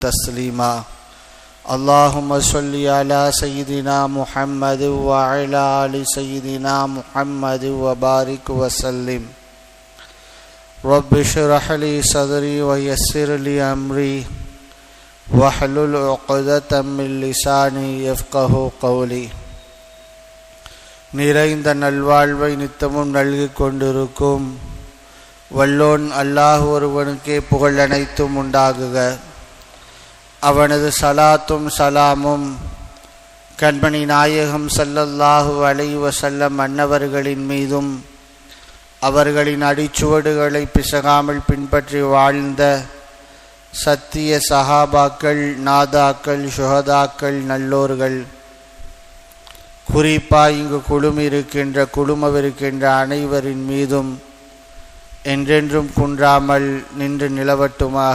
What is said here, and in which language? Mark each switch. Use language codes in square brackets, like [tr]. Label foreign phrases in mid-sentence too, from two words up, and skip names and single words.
[ar] تسليما اللهم صل على سيدنا محمد وعلى آل سيدنا محمد وبارك وسلم رب اشرح لي صدري ويسر لي أمري واحلل عقدة من لساني يفقهوا قولي. [ta] நிறைந்த நல்வாழ்வை நித்தமும் நல்கிக் கொண்டிருக்கும் வல்லோன் அல்லாஹ் ஒருவனுக்கே புகழ் அனைத்தும் உண்டாகுக. அவனது சலாத்தும் சலாமும் கண்மணி நாயகம் [ar] صلى الله عليه وسلم [ta] அன்னவர்களின் மீதும் அவர்களின் அடிச்சுவடுகளை பிசகாமல் பின்பற்றி வாழ்ந்த சத்திய சஹாபாக்கள், நாதாக்கள், ஷுஹதாக்கள், நல்லோர்கள், குறிப்பாக இங்கு குழுமவிருக்கின்ற அனைவரின் மீதும் என்றென்றும் குன்றாமல் நின்று நிலவட்டுமாக.